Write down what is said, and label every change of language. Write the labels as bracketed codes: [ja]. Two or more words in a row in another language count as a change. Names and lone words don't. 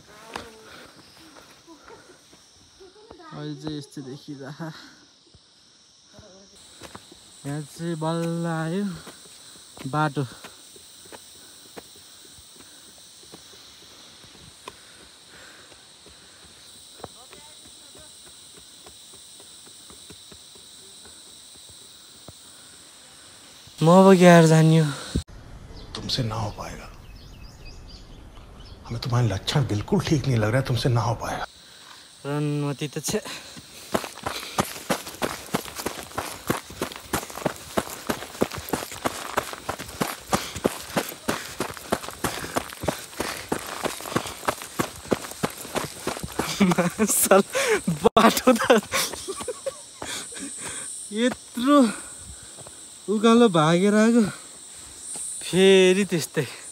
[ne] अहिले चाहिँ यस्तो देखिरह यहाँ चाहिँ बल्ल आयो बाटो म अब ग्यार जानियो [hi] तुमसे ना हो पाएगा हमें तुम्हारे लक्षण बिल्कुल ठीक नहीं लग रहा है तुमसे ना हो पाएगा [ne] रनमती त छ बाटो त यत्रो उकालो भागेर आएको फेरि त्यस्तै